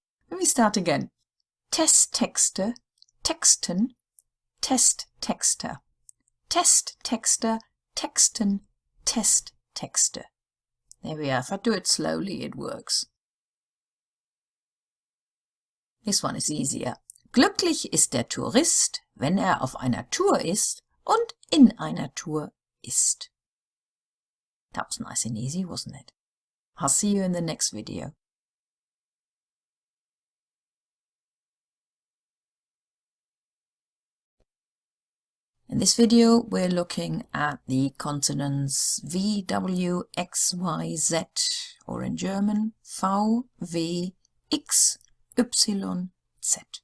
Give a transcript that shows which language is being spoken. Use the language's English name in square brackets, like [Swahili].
[English] Let me start again. [German] Testtexte, Texten, Testtexter. Testtexter, Texten, Testtexter. [English] There we are. If I do it slowly, it works. This one is easier. [German] Glücklich ist der Tourist, wenn auf einer Tour ist und in einer Tour ist. [English] That was nice and easy, wasn't it? I'll see you in the next video. In this video, we're looking at the consonants V, W, X, Y, Z, or in German, V, W, X, Y, Z.